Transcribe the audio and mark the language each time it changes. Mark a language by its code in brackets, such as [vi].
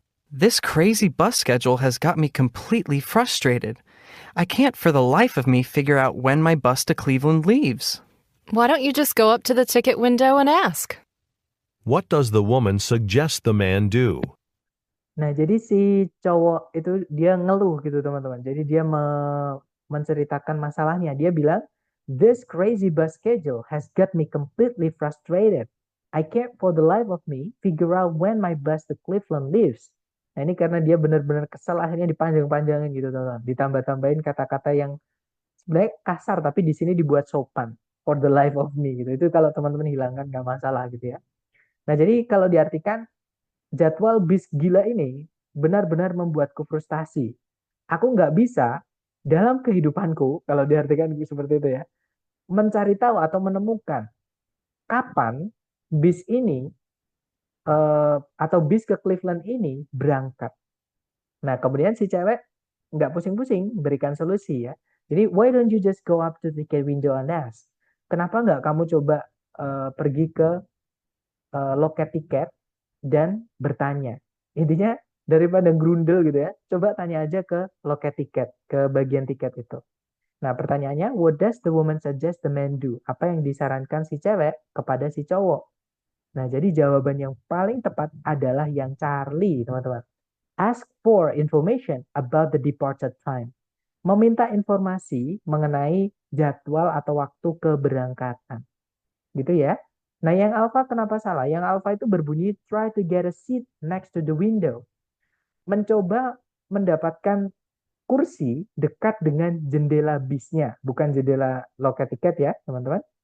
[en] This crazy bus schedule has got me completely frustrated. I can't for the life of me figure out when my bus to Cleveland leaves. Why don't you just go up to the ticket window and ask? What does the woman suggest the man do? [id] Nah, jadi si cowok itu dia ngeluh gitu teman-teman. Jadi dia menceritakan masalahnya. Dia bilang, [en] this crazy bus schedule has got me completely frustrated. I can't for the life of me figure out when my bus to Cleveland leaves. [id] Nah, ini karena dia benar-benar kesel akhirnya dipanjang-panjangin gitu teman-teman. Ditambah-tambahin kata-kata yang sebenarnya kasar tapi di sini dibuat sopan. For the life of me gitu. Itu kalau teman-teman hilangkan nggak masalah gitu ya. Nah, jadi kalau diartikan jadwal bis gila ini benar-benar membuatku frustasi. Aku nggak bisa dalam kehidupanku, kalau diartikan seperti itu ya, mencari tahu atau menemukan kapan bis ini atau bis ke Cleveland ini berangkat. Nah, kemudian si cewek nggak pusing-pusing berikan solusi ya. Jadi, [en] why don't you just go up to the ticket window and ask? [id] Kenapa nggak kamu coba pergi ke loket tiket dan bertanya? Intinya daripada grundel gitu ya, coba tanya aja ke loket tiket, ke bagian tiket itu. Nah, pertanyaannya, [en] what does the woman suggest the man do? [id] Apa yang disarankan si cewek kepada si cowok? Nah, jadi jawaban yang paling tepat adalah yang Charlie, teman-teman. [en] Ask for information about the departure time. [id] Meminta informasi mengenai jadwal atau waktu keberangkatan. Gitu ya. Nah, yang alpha kenapa salah? Yang alpha itu berbunyi [en] try to get a seat next to the window. [id] Mencoba mendapatkan kursi dekat dengan jendela bisnya, bukan jendela loket tiket ya, teman-teman.